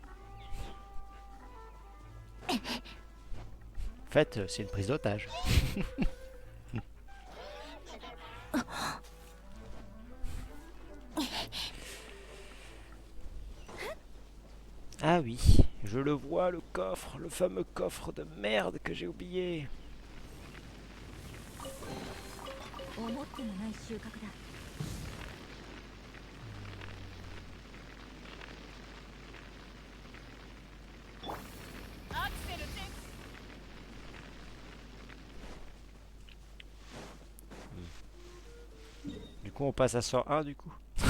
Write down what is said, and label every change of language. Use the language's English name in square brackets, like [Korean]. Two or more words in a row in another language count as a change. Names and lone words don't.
[French] En fait, c'est une prise d'otage. Ah oui, je le vois, le coffre, le fameux coffre de merde que j'ai oublié. [Japanese] 思ってもない収穫だ。 [French] Du coup, on passe à 101 du coup.